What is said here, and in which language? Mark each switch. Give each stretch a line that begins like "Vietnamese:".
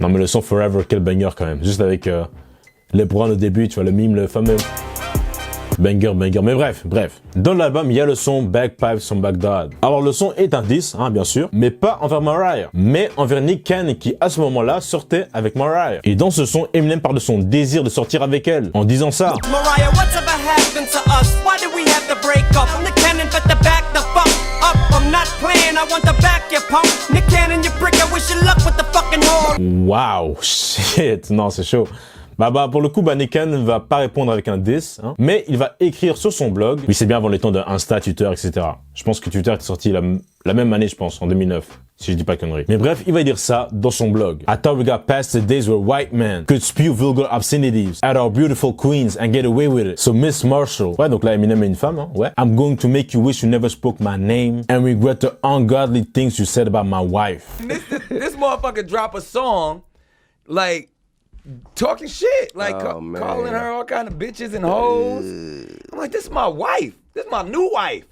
French: Non mais le son Forever, quel banger quand même. Juste avec les Browns au début, tu vois le mime, le fameux banger. Mais bref. Dans l'album, il y a le son Bagpipes from Baghdad. Alors le son est un diss, bien sûr, mais pas envers Mariah, mais envers Nick Cannon qui à ce moment-là sortait avec Mariah. Et dans ce son, Eminem parle de son désir de sortir avec elle, en disant ça.
English: Mariah, whatever happened to us? Why did we have to break up? I'm the Cannon, but the back the fuck up. I'm not playing, I want to back your pump. Nick Cannon, you prick, I wish you luck with the fucking whore.
French: Wow, shit, non c'est chaud. Pour le coup, Nick Cannon ne va pas répondre avec un diss, mais il va écrire sur son blog. Oui, c'est bien avant les temps de Insta, Twitter, etc. Je pense que Twitter est sorti la même année, je pense, en 2009, si je dis pas connerie. Mais bref, il va dire ça dans son blog.
English: I thought we got past the days where white men could spew vulgar obscenities at our beautiful queens and get away with it.
French: So Miss Marshall, ouais, donc là Eminem est une femme, ouais.
English: I'm going to make you wish you never spoke my name and regret the ungodly things you said about my wife. This motherfucker drop a song, like, talking shit, like calling her all kind of bitches and hoes. I'm like, this is my wife. This is my new wife.